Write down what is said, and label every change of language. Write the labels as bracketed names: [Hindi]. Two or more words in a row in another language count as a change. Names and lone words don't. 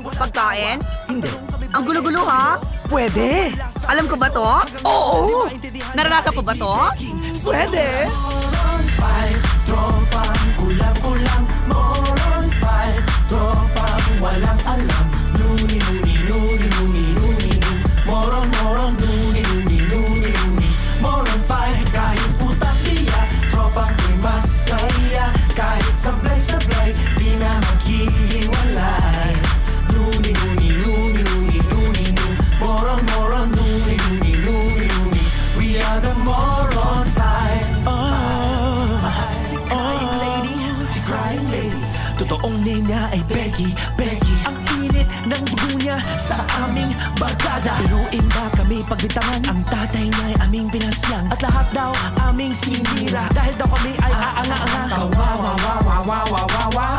[Filipino] Hindi. Ang gulo-gulo ha? Pwede! Alam ko ba to? Oo! Naranasan ko ba to? Pwede! Moron 5, tropang kulang-kulang. Moron 5, tropang walang alam. Nuni, nuni, nuni, nuni, nuni, nuni. Moron, moron, nuni, nuni, nuni, nuni. Moron 5, kahit putang iya, tropang di masaya. Kahit sablay-sablay, di na maghihiwalay. Nuni, nuni, nuni, nuni, nuni, nuni. Moron, moron, nuni, nuni, nuni, nuni. [English] We are the Moron 5. [Filipino] Si [English] crying lady, [Filipino] si [English] crying lady. [Filipino] Totoong name niya ay Becky, Becky. Ang init ng dugo niya sa aming barkada. Biruin ba kami pagbintangan? Ang tatay niya ay aming pinaslang. At lahat daw aming sinira. Dahil daw kami ay aanga-anga. Kawawa.